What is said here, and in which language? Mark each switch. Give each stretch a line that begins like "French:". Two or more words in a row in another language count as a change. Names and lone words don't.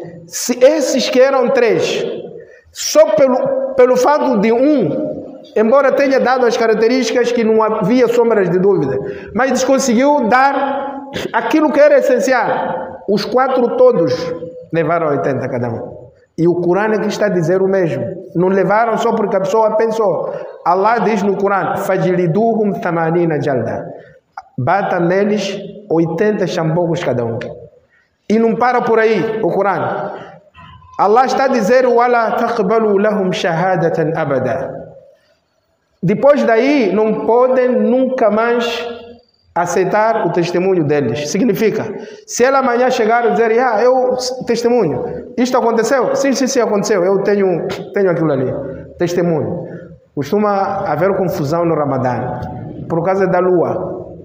Portuguese: Se esses que eram 3, só pelo fato de embora tenha dado as características que não havia sombras de dúvida, mas conseguiu dar aquilo que era essencial. Os 4 todos levaram 80 cada um. E o Corão é que está a dizer o mesmo. Não levaram só porque a pessoa pensou. Allah diz no Corão,
Arabic: فاجلدوهم ثمانين جلدة.
Portuguese: Bata neles 80 chambocos cada um. E não para por aí o Corão. Allah está a dizer,
Arabic: ولا تقبلوا لهم شهادة أبدا.
Portuguese: Depois daí, não podem nunca mais aceitar o testemunho deles. Significa, se ela amanhã chegar e dizer, eu testemunho, isto aconteceu? Sim, aconteceu, eu tenho aquilo ali, testemunho. Costuma haver confusão no Ramadã, por causa da lua.